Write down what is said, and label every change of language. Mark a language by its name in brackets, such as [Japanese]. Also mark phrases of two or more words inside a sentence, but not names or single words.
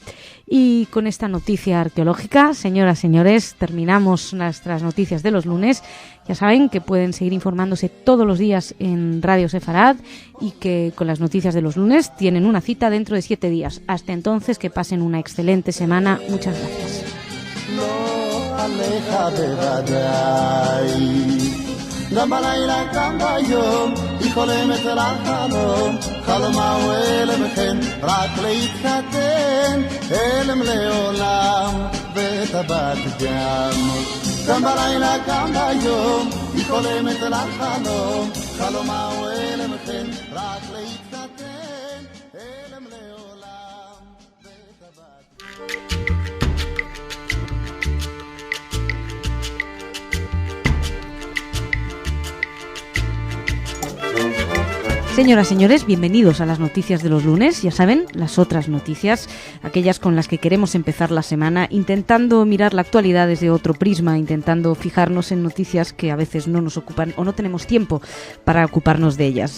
[Spanish] Y con esta noticia arqueológica, señoras, señores, terminamos nuestras noticias de los lunes. Ya saben que pueden seguir informándose todos los días en Radio Sefarad, y que con las noticias de los lunes tienen una cita dentro de 7 días. Hasta entonces, que pasen una excelente semana. Muchas gracias. [Hebrew] עליך בוודאי גם בלילה גם ביום היא חולמת לחלום חלומה הוא אלם וכן רק להתחתן אלם לעולם וטבעת גם בלילה קם ביום, היא חולמת על החלום, חלומה הוא אלם כן, רק להתחתן, אלם לעולם, וטבעת. [Spanish] Señoras, señores, bienvenidos a las noticias de los lunes. Ya saben, las otras noticias, aquellas con las que queremos empezar la semana, intentando mirar la actualidad desde otro prisma, intentando fijarnos en noticias que a veces no nos ocupan o no tenemos tiempo para ocuparnos de ellas.